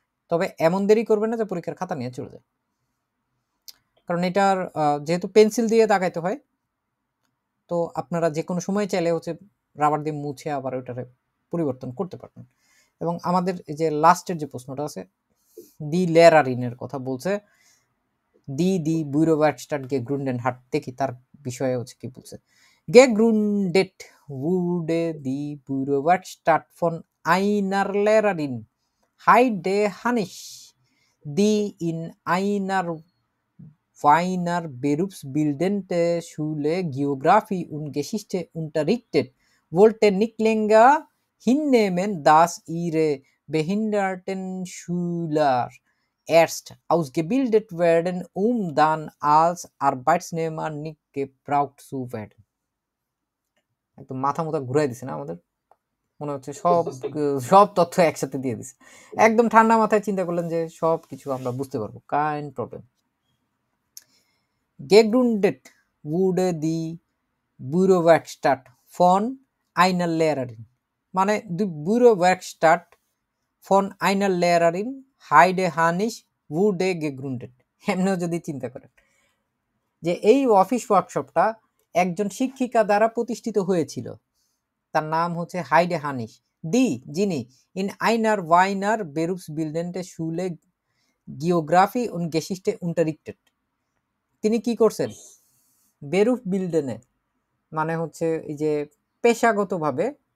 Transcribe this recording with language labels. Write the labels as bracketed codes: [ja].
[bn] তবে এমন দেরি করবেন না যে পরীক্ষার খাতা নিয়ে চলে যায়, কারণ এটার যেহেতু পেন্সিল দিয়ে দাগাইতে হয়, তো আপনারা যে কোনো সময় চাইলে হচ্ছে রাবার দিয়ে মুছে আবার ওটারে পরিবর্তন করতে পারবেন। এবং আমাদের এই যে লাস্টের যে প্রশ্নটা আছে, দি লেরারিনের কথা বলছে, [de] দি বুইরোভার্টস্টাড gegründet hat, [bn] দেখি তার বিষয়ে হচ্ছে কি বলছে। [de] Gegründet wurde die Bürowerkstatt von einer Lehrerin, Heide Hanisch, die in einer Wiener berufsbildende Schule Geographie und Geschichte unterrichtet, wollte nicht länger hinnehmen, dass ihre behinderten Schüler erst ausgebildet werden, um dann als Arbeitsnehmer nicht gebraucht zu werden. [bn] একদম মাথা মুথা ঘুরাই দিছে না আমাদের, মনে হচ্ছে সব তথ্য একসাথে দিয়ে দিছে। একদম ঠান্ডা মাথায় চিন্তা করলেন যে সব কিছু আমরা বুঝতে পারবো, [de] কাইন প্রবলেম। Gegründet wurde die Bürowerkstatt von einer Lehrerin, মানে die Bürowerkstatt von einer Lehrerin Heide Hanisch wurde gegründet। [bn] এমনিও যদি চিন্তা করেন যে এই অফিস ওয়ার্কশপটা একজন শিক্ষিকা দ্বারা প্রতিষ্ঠিত হয়েছিল, তার নাম হচ্ছে হাইডে হানিশ, যিনি [de] ইন আইনার ওয়াইনার বেরুফসবিল্ডেন্টে শুলে জিওগ্রাফি und Geschichte unterrichtet, [bn] তিনি কি করছেন, বেরুফ বিল্ডেনে মানে হচ্ছে এই যে পেশাগতভাবে,